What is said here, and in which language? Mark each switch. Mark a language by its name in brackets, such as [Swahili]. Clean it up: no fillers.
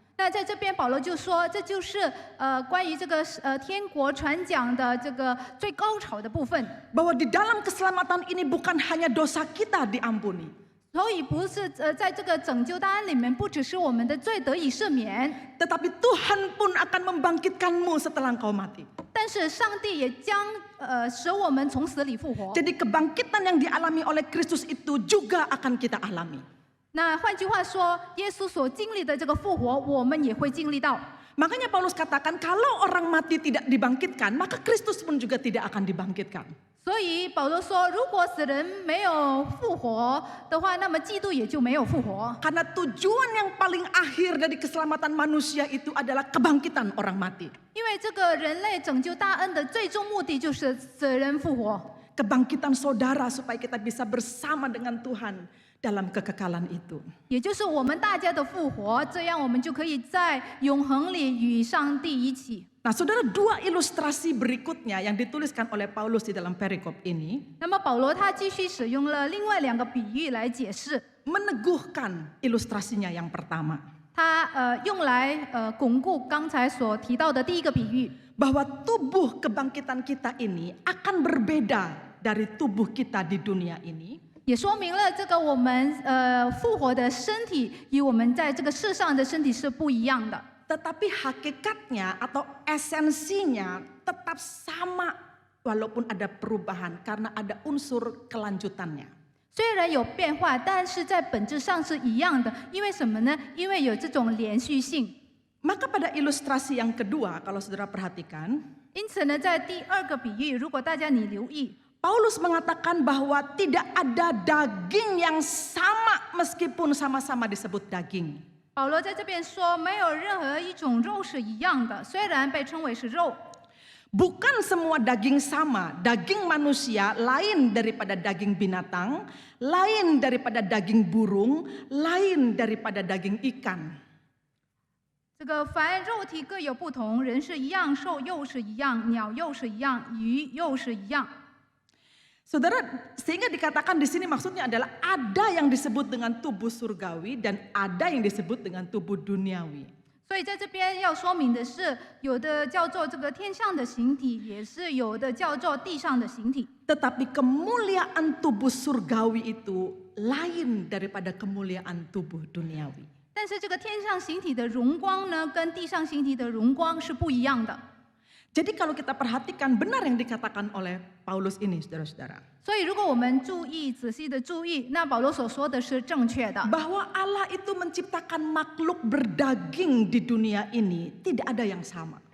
[Chinese] 那在这边保罗就说，这就是关于这个天国传讲的这个最高潮的部分。 [Indonesian] Bahwa di dalam keselamatan ini bukan hanya dosa kita diampuni. [Chinese] 所以不是在这个拯救大恩里面，不只是我们的罪得以赦免， [Indonesian] Tetapi Tuhan pun akan membangkitkanmu setelah engkau mati. [Chinese] 但是上帝也将使我们从死里复活。 [Indonesian] Jadi kebangkitan yang dialami oleh Kristus itu juga akan kita alami. [Chinese] 那换句话说，耶稣所经历的这个复活，我们也会经历到。 [Indonesian] Makanya Paulus katakan kalau orang mati tidak dibangkitkan, maka Kristus pun juga tidak akan dibangkitkan. [Chinese] 所以保罗说，如果死人没有复活的话，那么基督也就没有复活。 [Indonesian] Karena tujuan yang paling akhir dari keselamatan manusia itu adalah kebangkitan orang mati. [Chinese] 因为这个人类拯救大恩的最终目的就是死人复活， [Indonesian] Kebangkitan saudara supaya kita bisa bersama dengan Tuhan dalam kekekalan itu. [Chinese] 也就是我们大家的复活，这样我们就可以在永恒里与上帝一起。 [Indonesian] Nah, saudara, dua ilustrasi berikutnya yang dituliskan oleh Paulus di dalam perikop ini [Chinese] 那么保罗他继续使用了另外两个比喻来解释， [Indonesian] meneguhkan ilustrasinya yang pertama. [Chinese] 他用来巩固刚才所提到的第一个比喻， [Indonesian] Bahwa tubuh kebangkitan kita ini akan berbeda dari tubuh kita di dunia ini. [Chinese] 也说明了这个我们复活的身体与我们在这个世上的身体是不一样的。 [Indonesian] Tetapi hakikatnya atau esensinya tetap sama walaupun ada perubahan karena ada unsur kelanjutannya. [Chinese] 虽然有变化，但是在本质上是一样的。因为什么呢？因为有这种连续性。 [Indonesian] Maka pada ilustrasi yang kedua, kalau saudara perhatikan, [Chinese] 因此呢，在第二个比喻，如果大家你留意， [Indonesian] Paulus mengatakan bahwa tidak ada daging yang sama meskipun sama-sama disebut daging. [Chinese] 保罗在这边说，没有任何一种肉是一样的，虽然被称为是肉。 [Indonesian] Bukan semua daging sama, daging manusia lain daripada daging binatang, lain daripada daging burung, lain daripada daging ikan. [Chinese] 这个凡肉体各有不同，人是一样，兽又是一样，鸟又是一样，鱼又是一样。 [Indonesian] Saudara, sehingga dikatakan di sini maksudnya adalah ada yang disebut dengan tubuh surgawi dan ada yang disebut dengan tubuh duniawi. [Chinese] 所以在这边要说明的是，有的叫做这个天上的形体，也是有的叫做地上的形体。 [Indonesian] Tetapi kemuliaan tubuh surgawi itu lain daripada kemuliaan tubuh duniawi. [Chinese] 但是这个天上形体的荣光呢，跟地上形体的荣光是不一样的。 [Indonesian] Jadi kalau kita perhatikan benar yang dikatakan oleh Paulus ini, saudara-saudara. [Chinese] 所以如果我们仔细的注意，那保罗所说的是正确的。 [Indonesian] Bahwa Allah itu menciptakan makhluk berdaging di dunia ini tidak ada yang sama.